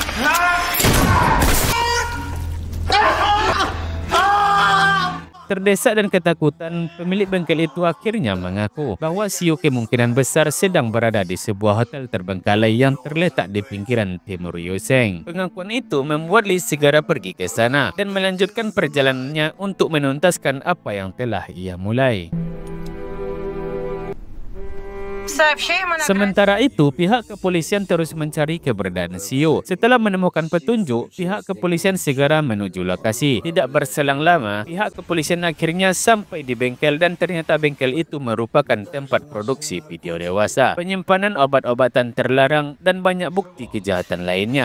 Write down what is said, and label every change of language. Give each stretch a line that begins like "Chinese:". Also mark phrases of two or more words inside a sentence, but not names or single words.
Indonesian: Terdesak dan ketakutan, pemilik bengkel itu akhirnya mengaku bahwa Xiu kemungkinan besar sedang berada di sebuah hotel terbengkalai yang terletak di pinggiran timur Yuseng. Pengakuan itu membuat Li segera pergi ke sana dan melanjutkan perjalanannya untuk menuntaskan apa yang telah ia mulai.
Russian: Сообщаем о награде.
Indonesian: Sementara itu, pihak kepolisian terus mencari keberadaan Sio. Setelah menemukan petunjuk, pihak kepolisian segera menuju lokasi. Tidak berselang lama, pihak kepolisian akhirnya sampai di bengkel dan ternyata bengkel itu merupakan tempat produksi video dewasa, penyimpanan obat-obatan terlarang, dan banyak bukti kejahatan lainnya.